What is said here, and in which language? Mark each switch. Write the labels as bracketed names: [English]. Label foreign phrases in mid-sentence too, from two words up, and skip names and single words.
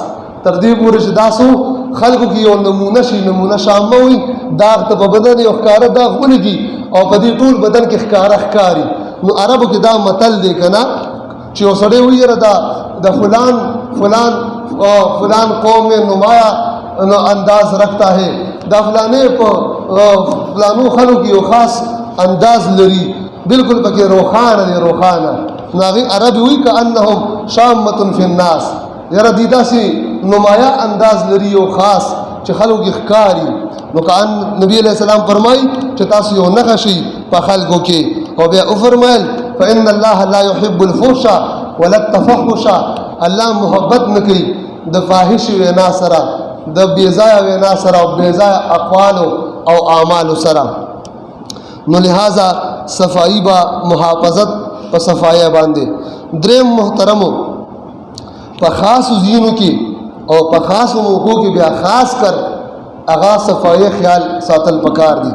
[Pashto] تر دې پورې چې تاسو خلکو کې یو نمونه شي. نمونه شامه وي، داغ ته په بدن یو ښکاره داغ ولګي او په دې ټول بدن کې ښکاره ښکاري. نو عربو کې دا متل دی که نه، چې یو سړی وایي یاره د فلان [Urdu] قوم میں نمایاں انداز رکھتا ہے، [Pashto] دا فلانے په فلانو خلکو کې یو خاص انداز لري، بالکل پکې روښانه دی روښانه. نو هغې عربي وایي [Arabic] کأنهم شامة فی الناس. [Pashto] یاره دی داسې نمایاں انداز لري یو خاص چې خلکو کې ښکاري. نو نبی علیہ السلام فرمایي چې تاسو یو نښه شئ په خلکو کې. او بیا وفرمایل [Arabic] فإن الله لا يحب الفحش ولا التفحش. [Pashto] الله محبت نه کوي د فاحش وینا سره، د بېځایه وینا سره او بېځایه اقوالو او اعمالو سره. نو لہذا صفائی با محافظت په صفایه باندې. دریم محترمو، په خاص ځینو کې او په خاص موقعو کې بیا خاص کر هغه صفایه خیال ساتل پکار دي.